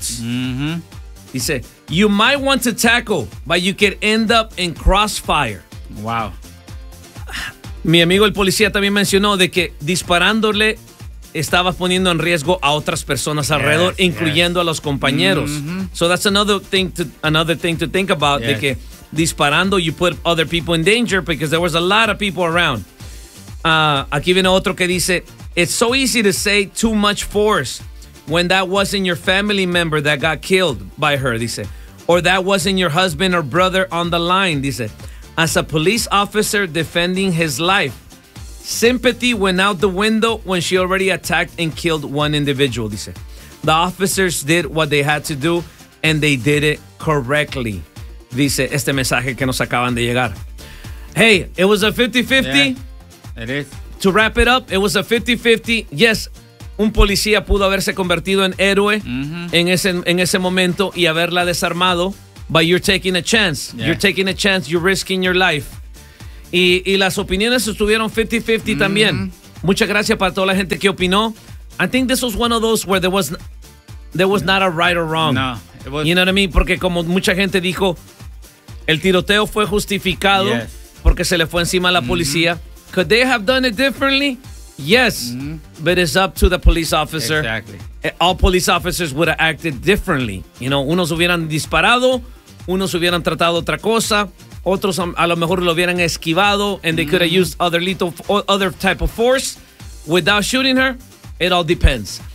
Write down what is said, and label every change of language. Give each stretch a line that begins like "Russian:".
Spanish: Dice, you might want to tackle, but you could end up in crossfire. Wow. Mi amigo el policía también mencionó de que disparándole estabas poniendo en riesgo a otras personas alrededor, incluyendo a los compañeros.
English: So that's another thing to think about,
Spanish: de que disparando
English: you put other people in danger because there was a lot of people around.
Spanish: Aquí viene otro que dice,
English: it's so easy to say too much force when that wasn't your family member that got killed by her, dice. Or that wasn't your husband or brother on the line, dice. As a police officer defending his life, sympathy went out the window when she already attacked and killed one individual, dice. The officers did what they had to do and they did it correctly, dice este mensaje que nos acaban de llegar. Hey, it was a 50-50. Yeah, it is. To wrap it up, it was a 50-50. Yes.
Spanish: Un policía pudo haberse convertido en héroe en ese momento y haberla desarmado,
English: but you're taking a chance. Yeah. You're taking a chance. You're risking your life.
Spanish: Y las opiniones estuvieron 50-50 también. Muchas gracias para toda la gente que opinó.
English: I think this was one of those where there was not a right or wrong. No. You know what I mean?
Spanish: Porque como mucha gente dijo, el tiroteo fue justificado porque se le fue encima a la policía.
English: Mm-hmm. Could they have done it differently? Yes. Mm-hmm. But it's up to the police officer. Exactly. All police officers would have acted differently. You know,
Spanish: unos hubieran disparado, unos hubieran tratado otra cosa, otros a lo mejor lo hubieran esquivado,
English: and they could have used other type of force without shooting her. It all depends.